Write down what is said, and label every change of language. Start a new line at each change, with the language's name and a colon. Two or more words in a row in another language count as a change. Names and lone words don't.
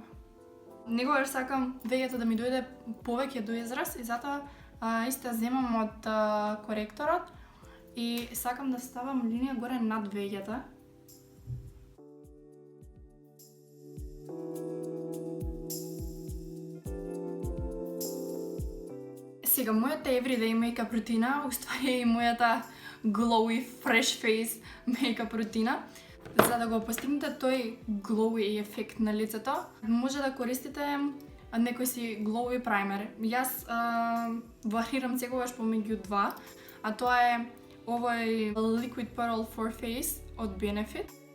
Macedonian: Негогаш сакам вегето да ми дојде повеќе до израз и затоа исто земам од коректорот и сакам да ставам линија горе над вегета. Сега, мојата
English: everyday makeup
Macedonian: рутина, уствари и мојата
English: glowy fresh face makeup
Macedonian: рутина. За да го постигнете тој glowy ефект на лицето, може да користите некој си
English: glowy primer.
Macedonian: Јас варирам секогаш помеѓу два, а тоа е овој Liquid Pearl for Face од Benefit.